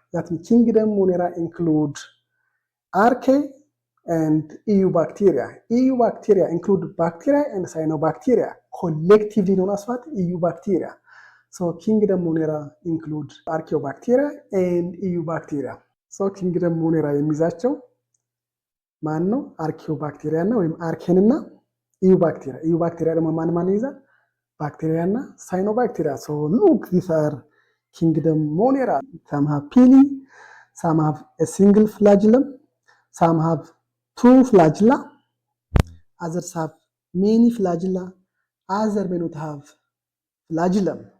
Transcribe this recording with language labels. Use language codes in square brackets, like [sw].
[en] That means kingdom Monera include archaea and eubacteria. Eubacteria include bacteria and cyanobacteria, collectively known as what? Eubacteria. So kingdom Monera include archaeobacteria and eubacteria. So kingdom Monera [am] የሚይዛቸው ማን ነው? አርኪዮባክቴሪያ እና ወይም አርኬን እና ኢዩባክቴሪያ። ኢዩባክቴሪያ ደግሞ ማን ይይዛል? ባክቴሪያ እና ሳይኖባክቴሪያ። [en] So look, these are kingdom Monera. Some have pili, some have a single flagellum, some have 2 flagella, others have many flagella, others may not have flagellum.